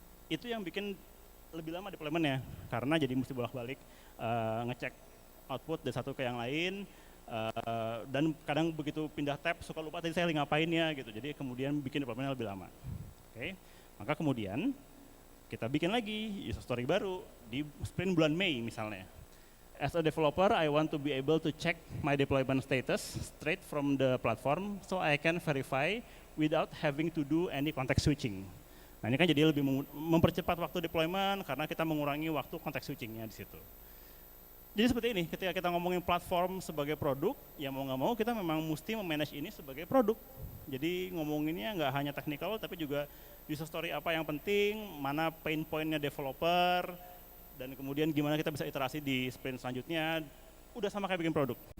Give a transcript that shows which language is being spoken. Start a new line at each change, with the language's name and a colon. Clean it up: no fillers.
Indonesian: Itu yang bikin lebih lama deployment-nya, karena jadi mesti bolak-balik ngecek output dari satu ke yang lain, dan kadang begitu pindah tab suka lupa tadi saya lagi ngapain ya gitu, jadi kemudian bikin deployment-nya lebih lama. Oke, maka kemudian kita bikin lagi user story baru di sprint bulan Mei misalnya.
English: As a developer, I want to be able to check my deployment status straight from the platform so I can verify without having to do any context switching.
Indonesian: Nah, ini kan jadi lebih mempercepat waktu deployment karena kita mengurangi waktu context switching-nya di situ. Jadi seperti ini, ketika kita ngomongin platform sebagai produk, ya mau nggak mau kita memang mesti memanage ini sebagai produk. Jadi ngomonginnya nggak hanya technical, tapi juga user story apa yang penting, mana pain point-nya developer, dan kemudian gimana kita bisa iterasi di sprint selanjutnya, udah sama kayak bikin produk.